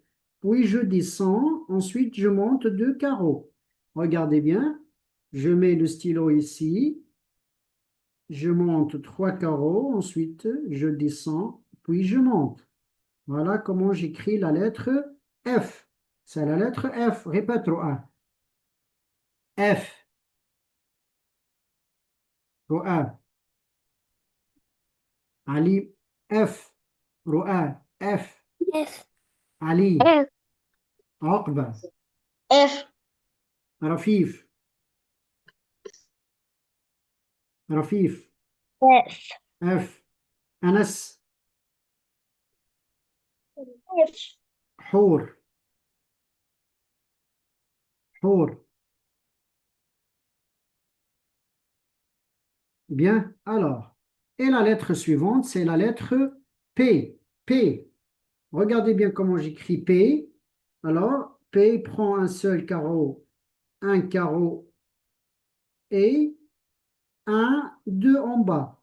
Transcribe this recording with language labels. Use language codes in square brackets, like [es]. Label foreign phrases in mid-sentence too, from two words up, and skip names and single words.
[fr] Puis je descends, ensuite je monte 2 carreaux. Regardez bien, je mets le stylo ici, je monte 3 carreaux, ensuite je descends, puis je monte. Voilà comment j'écris la lettre F. C'est la lettre F. Répète, Roa. F. Roa. Ali. F. Roa. F. F, علي. F, عقبة. F, رفيف. رفيف. F, F. أنس. F, حور. حور. Bien, alors. Et la lettre suivante, c'est la lettre P. P. Regardez bien comment j'écris P. Alors, P prend un carreau et un, deux en bas.